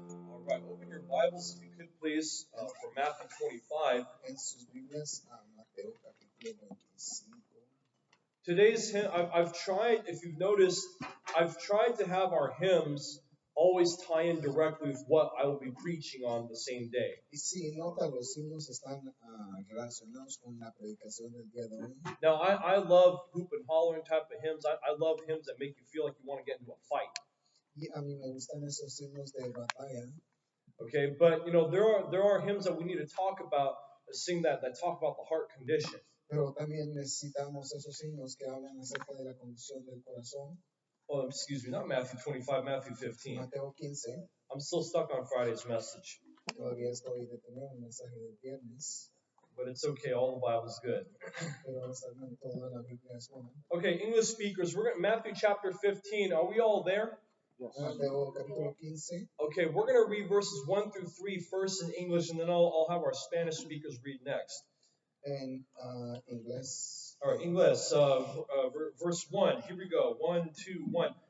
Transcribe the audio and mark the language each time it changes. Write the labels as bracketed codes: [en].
[en] All right, open your Bibles if you could please for Matthew 25. [es] En sus Biblias a Mateo capítulo 25. [en] Today's hymn, I've tried, if you've noticed, I've tried to have our hymns always tie in directly with what I will be preaching on the same day. [es] Y si nota, los himnos están relacionados con la predicación del día de hoy. [en] Now, I love hoop and hollering type of hymns. I love hymns that make you feel like you want to get into a fight. [es] Y a mí me gustan esos himnos de batalla. [en] Okay, but there are hymns that we need to talk about, sing that talk about the heart condition. [es] Pero también necesitamos esos himnos que hablan acerca de la condición del corazón. [en] Oh, excuse me, not Matthew 25, Matthew 15. [es] Mateo 15. [en] I'm still stuck on Friday's message. [es] Todavía estoy detenido en el mensaje del viernes. [en] But it's okay, all the Bible's good. [es] Pero toda la Biblia es buena. [en] Okay, English speakers, we're going Matthew chapter 15. Are we all there? [es] Yes. Mateo capítulo 15. [en] Okay, we're going to read verses 1 through 3 first in English, and then I'll have our Spanish speakers read next. [es] En inglés. [en] All right, English, verse 1. Here we go. 1, 2, 1.